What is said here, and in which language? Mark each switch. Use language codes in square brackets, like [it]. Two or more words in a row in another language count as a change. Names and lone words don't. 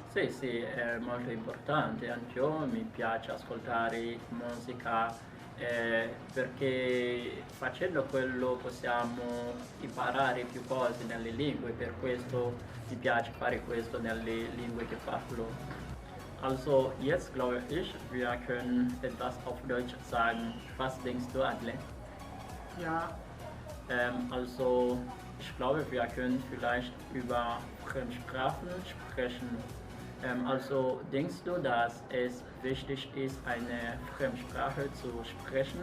[it] Sì, è molto importante, anche io mi piace ascoltare musica perché facendo quello possiamo imparare più cose nelle lingue, per questo mi piace fare questo nelle lingue che parlo. [de] Also, jetzt glaube ich, wir können etwas auf Deutsch sagen. Was denkst du, Adle? Ja. Also, ich glaube, wir können vielleicht über Fremdsprachen sprechen. Also, denkst du, dass es wichtig ist, eine Fremdsprache zu sprechen?